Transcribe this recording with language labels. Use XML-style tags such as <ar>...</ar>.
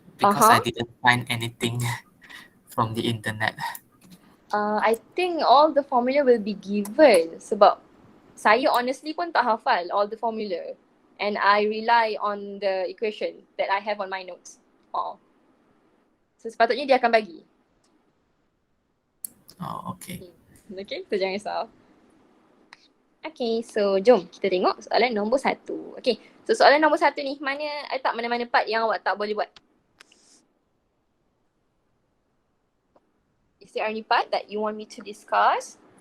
<en>Because I didn't find anything from the internet. I think all the formula will be given</en> <ms>sebab saya honestly pun tak hafal</ms> <en>all the formula. And I rely on the equation that I have on my notes.</en> <ms>So sepatutnya dia akan bagi.</ms> <en>Oh, okay.</en> <ms>Okay, so jangan risau. Okay, so jom kita tengok soalan nombor 1. Okay, so soalan nombor 1 ni mana-mana part yang awak tak boleh buat?</ms> <en>Is there any part that you want me to discuss?</en>